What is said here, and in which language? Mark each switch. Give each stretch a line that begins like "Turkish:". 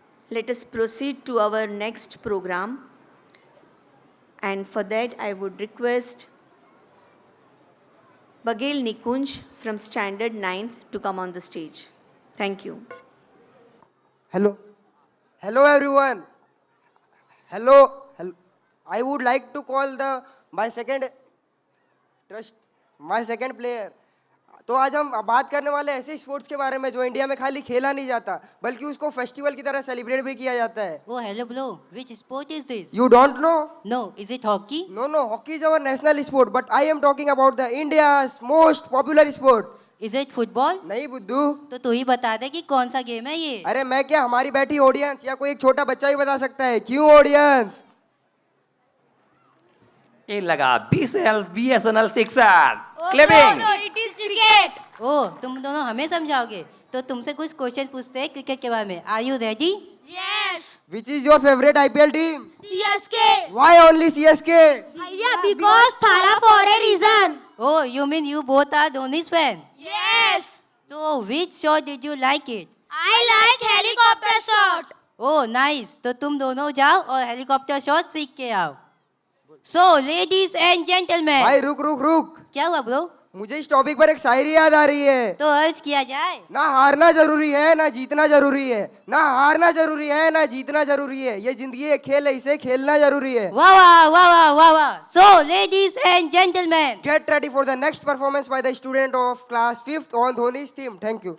English: Let us proceed to our next program. And for that, I would request Bagel Nikunj from Standard 9th to come on the stage. Thank you. Hello. Hello everyone. Hello. I would like to call my second player.
Hindi: तो आज हम बात करने वाले ऐसे sports के बारे में जो इंडिया में खाली खेला नहीं जाता बल्कि उसको फेस्टिवल की तरह सेलिब्रेट भी किया जाता है.
English: Oh, hello, bro. Which sport is this? You don't know? No, is it hockey? No, hockey is our national sport, but I am talking about the India's most popular sport. Is it football?
Hindi: नहीं बुद्धू. तो तू ही बता दे कि कौन सा game है ये. अरे मैं क्या, हमारी बैठी ऑडियंस या कोई एक छोटा बच्चा ही बता सकता है. क्यों ऑडियंस? ये लगा BSNL 6R.
English: Clapping. it is cricket.
Hindi: ओ, तुम दोनों हमें समझाओगे. तो तुमसे कुछ क्वेश्चन पूछते हैं क्रिकेट के बारे में.
English: Are you ready? Yes. Which is your favorite IPL team? CSK. Why only CSK? Yeah, because Thala for a reason. Oh, you mean you both are Dhoni's fan? Yes. So which shot did you like it? I like helicopter shot. Oh, nice.
Hindi: तो तुम दोनों जाओ और helicopter shot सीख के आओ.
English: So, ladies and gentlemen.
Hindi: भाई रुक. क्या हुआ ब्रो? मुझे इस टॉपिक पर एक शायरी याद आ रही है. तो अर्ज किया जाए. ना हारना जरूरी है ना जीतना जरूरी है. ना हारना जरूरी है ना जीतना जरूरी है. ये जिंदगी एक खेल है, इसे खेलना जरूरी है.
English: वाह. So, ladies and gentlemen. Get ready for the next performance by the student of class 5th on Dhoni's theme. Thank you.